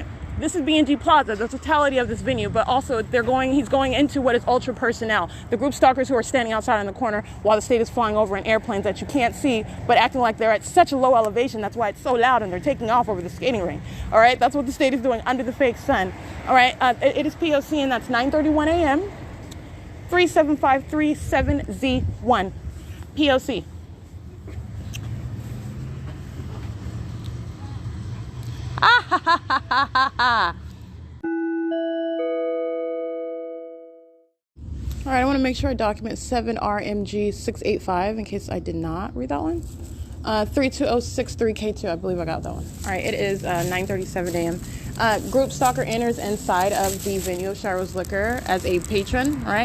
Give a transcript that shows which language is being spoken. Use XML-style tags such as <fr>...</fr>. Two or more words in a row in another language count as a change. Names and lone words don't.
<en>This is B&G Plaza, the totality of this venue, but also he's going into what is ultra personnel, the group stalkers who are standing outside in the corner while the state is flying over in airplanes that you can't see, but acting like they're at such a low elevation. That's why it's so loud and they're taking off over the skating rink. All right, that's what the state is doing under the fake sun. All right, it is P.O.C. and that's 9:31 a.m. 37537Z1. P.O.C. Ah, ha, ha, ha, ha, ha. All right, I want to make sure I document 7RMG685 in case I did not read that one. 32063K2, I believe I got that one. All right, it is 9:37 a.m. Group stalker enters inside of the venue of Shiro's Liquor as a patron, right?</en>